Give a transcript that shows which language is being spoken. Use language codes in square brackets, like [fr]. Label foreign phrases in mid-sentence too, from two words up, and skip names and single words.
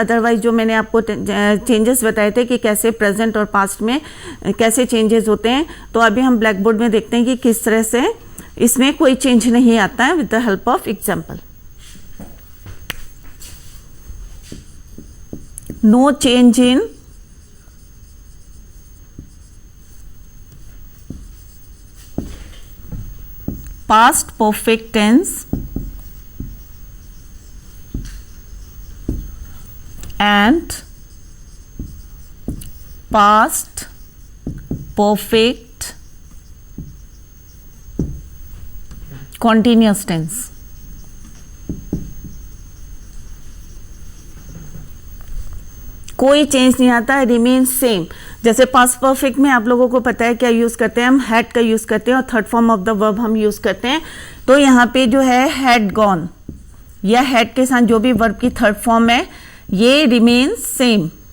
[hi] अदरवाइज जो मैंने आपको चेंजेस बताए थे कि कैसे प्रेजेंट और पास्ट में कैसे चेंजेस होते हैं, तो अभी हम [en] black board [hi] में देखते हैं कि किस तरह से इसमें कोई चेंज नहीं आता है [en] with the help of example. no change in past perfect tense and past perfect continuous tense. [hi] कोई चेंज नहीं आता है, [en] remain same. [hi] जैसे [en] past perfect [hi] में आप लोगों को पता है क्या यूज करते हैं, हम हैड का यूज करते हैं और [en] third form of the verb [hi] हम यूज करते हैं. तो यहाँ पे जो है [en] had gone [hi] या हैड के साथ जो भी वर्ब की [en] third form [hi] है ये [en] remain same.